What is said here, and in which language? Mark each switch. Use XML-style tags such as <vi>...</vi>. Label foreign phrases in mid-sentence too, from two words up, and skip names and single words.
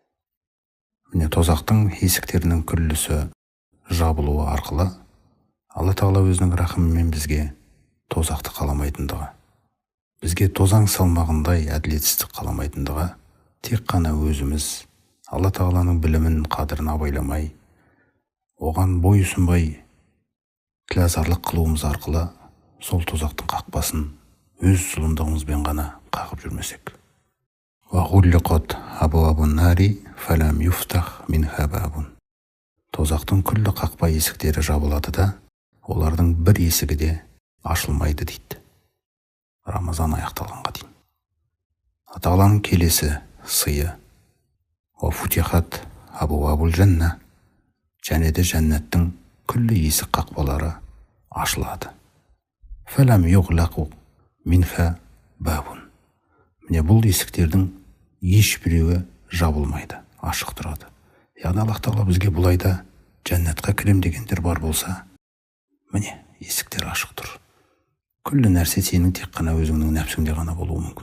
<kk>Міне тозақтың есіктерінің күллісі жабылуы арқылы Алла Тағала өзінің рахымымен бізге тозақты қаламайтындығы, бізге тозаң салмағындай әділетсіздік қаламайтындығы, тек қана өзіміз Алла Тағаланың білімін, қадірін абайламай, оған бой ұсынбай тілазарлық қылуымыз арқылы сол тозақтың қақпасын өз зұлымдығымызбен ғана қағып жүрмесек.</kk> <ar>وغلقت أبواب النار فلم يفتح منها باب.</ar> <kk>Тозақтың күллі қақпа есіктері жабылады да, олардың бір есігі де ашылмайды дейді. Рамазан аяқталғанға дейін. Тағаланың келесі сыйы:</kk> <ar>وفتحت أبواب الجنة.</ar> <kk>Және де жәннаттың күллі есік қақпалары ашылады.</kk> <ar>فلم يغلق منها باب.</ar> <kk>Міне бұл есіктердің ешбіреуі жабылмайды, ашық тұрады. Яғни Аллах Тағала бізге бұлайда жәннатқа кірем дегендер бар болса, міне есіктер ашық тұр. Күллі нәрсе сенің тек қана өзіңнің нәпсіңде ғана болуы мүмкін.</kk>